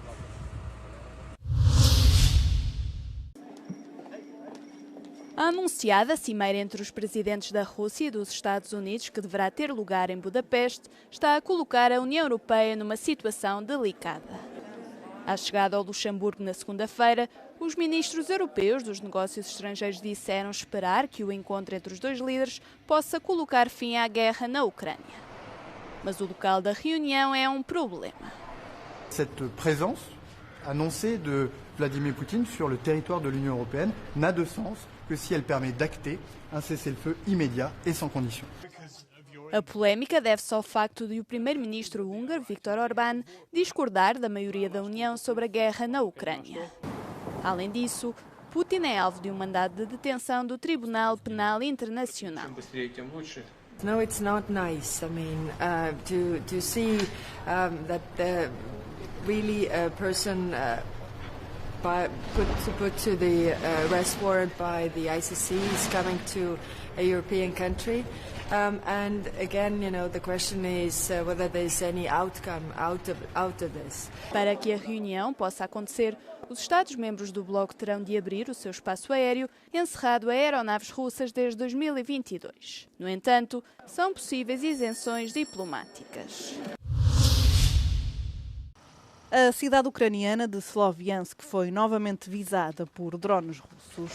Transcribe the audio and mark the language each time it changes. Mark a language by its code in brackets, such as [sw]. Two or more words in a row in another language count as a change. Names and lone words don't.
[pt] A anunciada cimeira entre os presidentes da Rússia e dos Estados Unidos, que deverá ter lugar em Budapeste, está a colocar a União Europeia numa situação delicada. À chegada ao Luxemburgo na segunda-feira, os ministros europeus dos negócios estrangeiros disseram esperar que o encontro entre os dois líderes possa colocar fim à guerra na Ucrânia. Mas o local da reunião é um problema. [fr] Cette présence annoncée de Vladimir Poutine sur le territoire de l'Union européenne n'a de sens que si elle permet d'acter un cessez-le-feu immédiat et sans condition. [pt] A polémica deve-se ao facto de o primeiro-ministro húngaro, Viktor Orbán, discordar da maioria da União sobre a guerra na Ucrânia. Além disso, Putin é alvo de um mandado de detenção do Tribunal Penal Internacional. [en] No, it's not nice. I mean, to see that really a person put to the arrest warrant by the ICC is coming to a European country. And again, you know, the question is whether there's any outcome out of this. [pt] Para que a reunião possa acontecer, os Estados-membros do bloco terão de abrir o seu espaço aéreo, encerrado a aeronaves russas desde 2022. No entanto, são possíveis isenções diplomáticas. A cidade ucraniana de Sloviansk foi novamente visada por drones russos.